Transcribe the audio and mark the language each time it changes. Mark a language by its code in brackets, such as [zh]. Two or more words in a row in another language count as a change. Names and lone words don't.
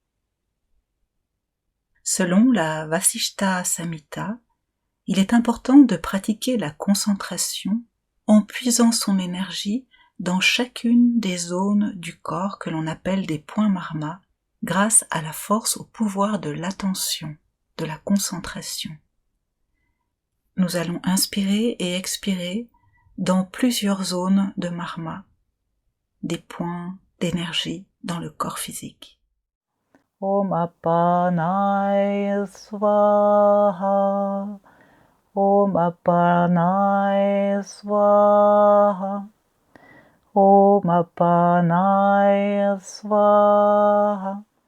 [fr] Selon la Vasishtha Samhita, il est important de pratiquer la concentration en puisant son énergie dans chacune des zones du corps que l'on appelle des points marma, grâce à la force, au pouvoir de l'attention, de la concentration. Nous allons inspirer et expirer dans plusieurs zones de marma, des points d'énergie dans le corps physique. [sa] ॐ अपानाय स्वाहा, ॐ अपानाय स्वाहा, ॐ अपानाय स्वाहा.